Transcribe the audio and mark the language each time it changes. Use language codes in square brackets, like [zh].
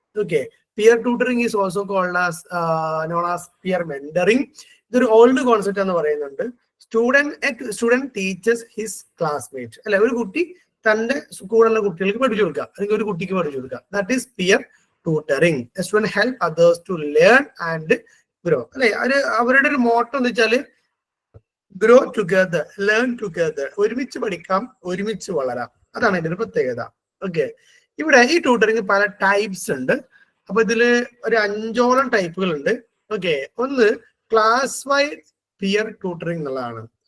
[en] Okay, peer tutoring is also called as known as peer mentoring. [ml] ഇതൊരു old concept എന്ന് പറയുന്നുണ്ട്. [en] Student teachers his classmate. [ml] അല്ലെ, ഒരു കുട്ടി തന്റെ കൂടെയുള്ള കുട്ടികൾക്ക് പഠിച്ചു കൊടുക്കുക, അല്ലെങ്കിൽ ഒരു കുട്ടിക്ക് പഠിച്ചു കൊടുക്കുക. [en] That is peer tutoring. A student help others to learn and grow. [ml] അല്ലെ, അവരുടെ ഒരു മോട്ടോ എന്ന് വെച്ചാല് [en] Grow together, learn together. [ml] ഒരുമിച്ച് പഠിക്കാം, ഒരുമിച്ച് വളരാം. അതാണ് ഇതിന്റെ പ്രത്യേകത. ഓക്കെ, ഇവിടെ ഈ ട്യൂട്ടറിംഗ് പല ടൈപ്സ് ഉണ്ട്. അപ്പൊ ഇതില് ഒരു 5ഓളം ടൈപ്പുകൾ ഉണ്ട്. ഓക്കെ, ഒന്ന് ക്ലാസ് വൈഡ് പിയർ ട്യൂട്ടറിംഗ് എന്നുള്ളതാണ്.